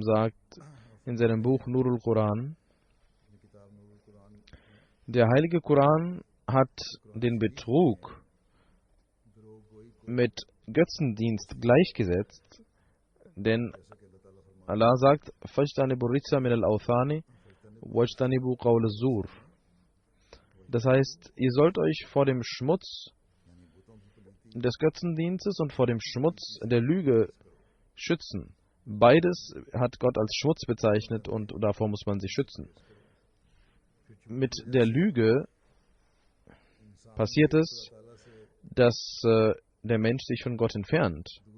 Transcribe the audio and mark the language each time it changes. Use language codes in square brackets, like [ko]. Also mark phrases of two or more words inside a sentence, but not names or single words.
[de] sagt in seinem Buch Nurul Quran, der heilige Koran hat den Betrug mit Götzendienst gleichgesetzt, denn Allah sagt, [ar] فَاجْتَنِبُوا الرِّجْسَ مِنَ الْأَوْثَانِ وَاجْتَنِبُوا قَوْلَ الزُّورِ. [de] Das heißt, ihr sollt euch vor dem Schmutz des Götzendienstes und vor dem Schmutz der Lüge schützen. Beides hat Gott als Schmutz bezeichnet und davor muss man sich schützen. Mit der Lüge passiert es, dass der Mensch sich von Gott entfernt.